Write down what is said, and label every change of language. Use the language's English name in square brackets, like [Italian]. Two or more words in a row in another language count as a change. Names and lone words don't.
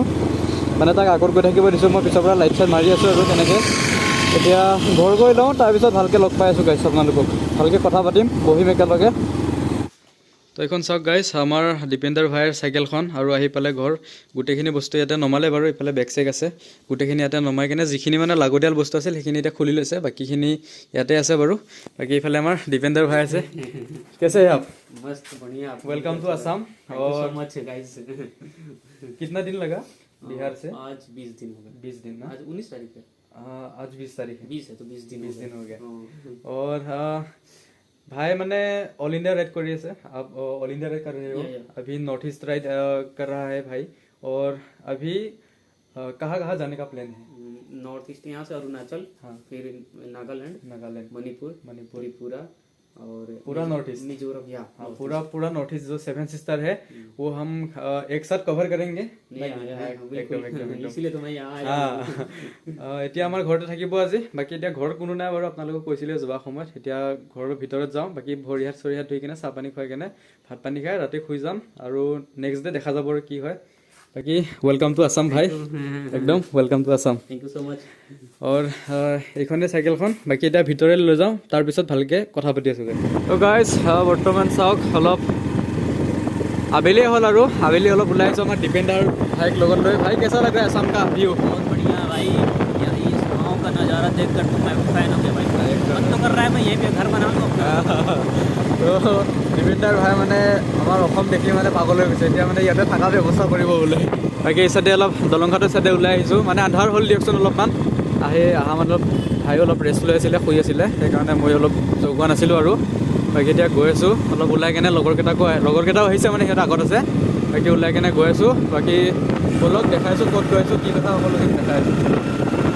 [Assamese] মানে তাক আগত গৈ থাকিব দিছোঁ, মই পিছৰ পৰা লাইট চাইট মাৰি আছোঁ, আৰু তেনেকৈ এতিয়া ঘৰ গৈ লওঁ, তাৰপিছত ভালকৈ লগ পাই আছোঁ গাইছ, আপোনালোকক ভালকৈ কথা পাতিম, বহিম একেলগে। তো এইখন চাওক গাইজ আমাৰ দীপেন্দাৰ ভাইৰ চাইকেলখন আৰু আহি পালে ঘৰ গোটেইখিনি বস্তু ইয়াতে নমালে বাৰু এইফালে বেগ চেগ আছে গোটেইখিনি ইয়াতে নমাই কিনে যিখিনি মানে লাগতিয়াল বস্তু আছিল সেইখিনি এতিয়া খুলি লৈছে বাকীখিনি ইয়াতে আছে বাৰু বাকী এইফালে আমাৰ দীপেন্দাৰ ভাই আছে [Hindi] कैसे हैं आप मस्त बढ़िया [English] Welcome to Assam [Hindi] और और [English] much guys [Hindi] कितना दिन लगा बिहार से आज 20 दिन हो गए 20 दिन ना आज 19 तारीख है आज 20 तारीख है 20 है तो 20 दिन 20 दिन हो गया हाँ। और भाई मैंने [English] All India ride [Hindi] कर रही है आप [English] All India ride [Hindi] कर रहे हो या। अभी नॉर्थ ईस्ट राइड कर रहा है भाई और अभी कहाँ कहाँ जाने का प्लान है नॉर्थ ईस्ट यहाँ से अरुणाचल हाँ। फिर नागालैंड नागालैंड मणिपुर मणिपुर त्रिपुरा और पूरा नॉर्थ ईस्ट मिजोरम या हाँ पूरा नॉर्थ ईस्ट जो 7 सिस्टर है वो हम एक साथ कवर करेंगे इसीलिए तो मैं यहाँ आया [Assamese] এতিয়া আমাৰ ঘৰতে থাকিব আজি বাকী এতিয়া ঘৰত কোনো নাই বাৰু আপোনালোকক কৈছিলে যোৱা সময়ত এতিয়া ঘৰৰ ভিতৰত যাওঁ বাকী ভৰি হাত চৰি হাত ধুই কিনে চাহ পানী খুৱাই কিনে ভাত পানী খাই ৰাতি শুই যাম আৰু [English] next day [Assamese] দেখা যাব আৰু কি হয় বাকী [English] welcome to Assam [Assamese] ভাই একদম [English] welcome to Assam thank you so much [Assamese] और এইখনে চাইকেলখন বাকী এতিয়া ভিতৰে লৈ যাওঁ তাৰপিছত ভালকৈ কথা পাতি আছোঁ তো গাইজ বৰ্তমান চাওক অলপ আবেলি হ'ল আৰু আবেলি অলপ ওলাই আহিছোঁ আমাৰ দীপেন্দাৰ ভাইক লগত লৈ ভাই [Hindi] कैसा लगा असम का व्यू बहुत बढ़िया भाई यहाँ इस गाँव का नज़ारा देख कर तो मैं फैन हो गया भाई मन तो कर रहा है मैं यहीं पे घर बनाऊँ [Assamese] তো দীপেন্দাৰ ভাই মানে আমাৰ অসম দেখি মানে পাগল হৈ গৈছে এতিয়া মানে ইয়াতে থকা ব্যৱস্থা কৰিব বোলে বাকী এই চাইডে অলপ দলংঘাটৰ চাইডে ওলাই আহিছোঁ মানে আন্ধাৰ হ'ল দিয়কচোন অলপমান অহা মানে ভাইও অলপ ৰেষ্ট লৈ আছিলে শুই আছিলে সেইকাৰণে মই অলপ জগোৱা নাছিলোঁ আৰু বাকী এতিয়া গৈ আছোঁ অলপ ওলাই কেনে লগৰকেইটাও আহিছে মানে সিহঁত আগত আছে বাকী ওলাই কেনে গৈ আছোঁ বাকী বলক দেখাইছোঁ ক'ত গৈ আছোঁ কি কথা সকলোখিনি দেখাই আছোঁ